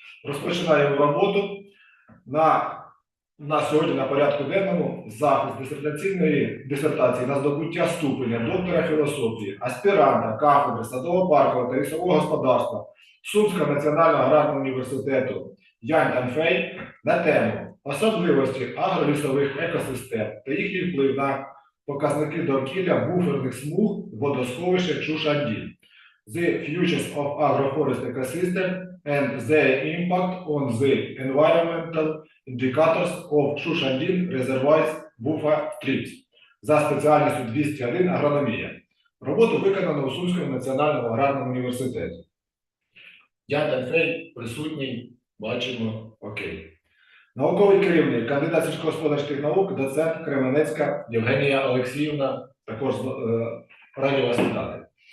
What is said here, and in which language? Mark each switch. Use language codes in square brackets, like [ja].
[uk] Розпочинаємо роботу. На сьогодні на порядку денному захист дисертації на здобуття ступеня доктора філософії, аспіранта кафедри садово-паркового та лісового господарства Сумського національного аграрного університету Янь Тенфей на тему особливості агролісових екосистем та їхній вплив на показники довкілля буферних смуг водосховища Чушандін. [en] The futures of agroforest ecosystem and their impact on the environmental indicators of Shushandin reservoirs buffer strips [uk] за спеціальністю 201 агрономія. Роботу виконано у Сумському національному аграрному університеті. Янь Тенфей присутній, бачимо, окей. Науковий керівник, кандидат сільськогосподарських наук, доцент Кременецька Євгенія Олексіївна, також раді вас вітати.